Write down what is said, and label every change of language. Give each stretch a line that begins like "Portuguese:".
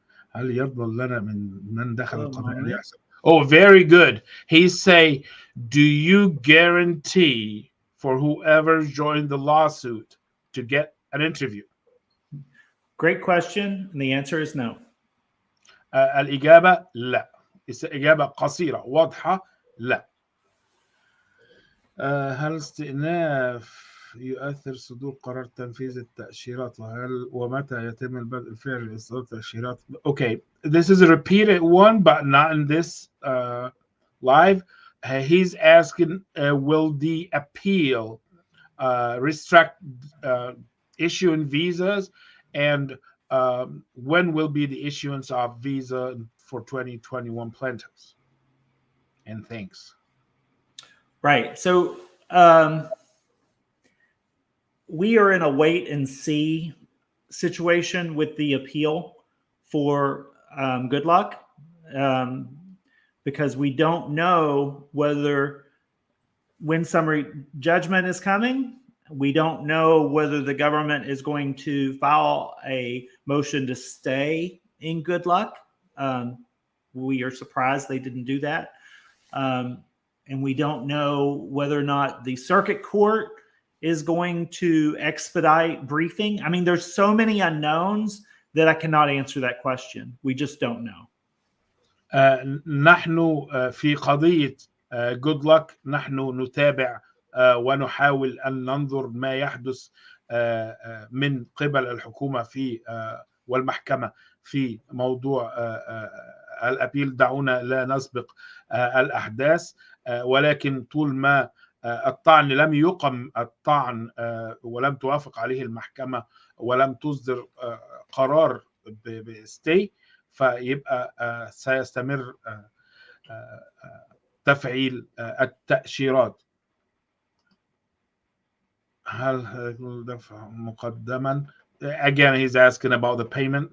Arabic: هل يضمن لنا من دخل القضاء أن يحصل؟
English: Oh, very good. He say, do you guarantee for whoever joined the lawsuit to get an interview? Great question. And the answer is no.
Arabic: الإجابة لا. إجابة قصيرة واضحة لا. هل استئناف يؤثر صدور قرار تنفيذ التأشيرات، ومتى يتم البدء الفعلي لإصدار التأشيرات؟
English: Okay, this is a repeated one, but not in this live. He's asking, will the appeal restrict issuing visas, and when will be the issuance of visa for 2021 plaintiffs? And thanks. Right. So we are in a wait and see situation with the appeal for Good Luck, because we don't know when summary judgment is coming. We don't know whether the government is going to file a motion to stay in Good Luck. We are surprised they didn't do that. And we don't know whether or not the circuit court is going to expedite briefing. I mean, there's so many unknowns that I cannot answer that question. We just don't know.
Arabic: نحن في قضية Good Luck نحن نتابع ونحاول أن ننظر ما يحدث من قبل الحكومة في والمحكمة في موضوع الأبيل. دعونا لا نسبق الأحداث، ولكن طول ما الطعن لم يقم الطعن ولم توافق عليه المحكمة ولم تصدر قرار بستي، فيبقى سيستمر تفعيل التأشيرات. هل الدفع مقدما؟
English: Again, he's asking about the payment.